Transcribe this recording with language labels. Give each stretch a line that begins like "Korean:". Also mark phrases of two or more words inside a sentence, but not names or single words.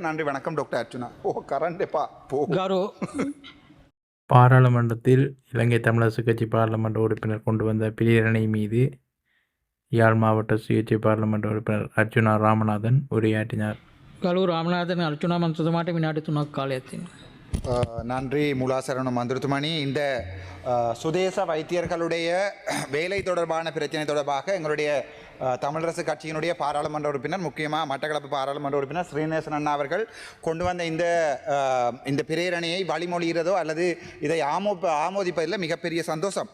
Tamil: நன்றி, வணக்கம் டாக்டர் அர்ச்சுனா. கரண்டேப்பா பாராளுமன்றத்தில் இலங்கை தமிழரசு கட்சி பாராளுமன்ற உறுப்பினர் கொண்டு வந்த பிரேரணை மீது யாழ் மாவட்ட சுயேட்சை பாராளுமன்ற உறுப்பினர் அர்ச்சுனா ராமநாதன் உரையாற்றினார்.
Sinhala: ගරු රාමනාදන අර්චුනා මන්ත්‍රතුමාට විනාඩි 3ක් කාලයක් තියෙනවා.
Tamil: நன்றி முலாசரண மந்திரத்துமணி. இந்த சுதேச வைத்தியர்களுடைய வேலை தொடர்பான பிரச்சனை தொடர்பாக எங்களுடைய தமிழரசு கட்சியினுடைய பாராளுமன்ற உறுப்பினர், முக்கியமாக மட்டக்களப்பு பாராளுமன்ற உறுப்பினர் ஸ்ரீநேசன் அண்ணா அவர்கள் கொண்டு வந்த இந்த பிரேரணையை வழிமொழிகிறதோ அல்லது இதை ஆமோதிப்பதில் மிகப்பெரிய சந்தோஷம்.